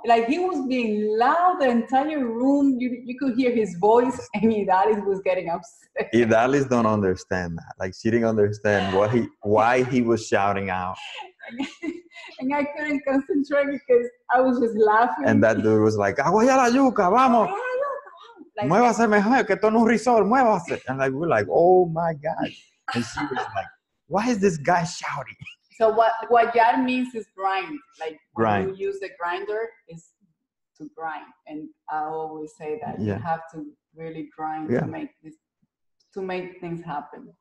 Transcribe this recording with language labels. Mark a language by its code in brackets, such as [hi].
[en] Like he was being loud, the entire room, you could hear his voice, and Idalis was getting upset. Idalis don't understand that. Like she didn't understand why he was shouting out. And I couldn't concentrate because I was just laughing. And that dude was like, [es] aguayar la yuca, vamos! Like, muévase mejor, que esto no es un resort, muévase. [en] And like, we're like, oh my God. And she was like, why is this guy shouting? So what yar means is grind. Like grind. When you use the grinder is to grind. And I always say that you have to really grind to make things happen.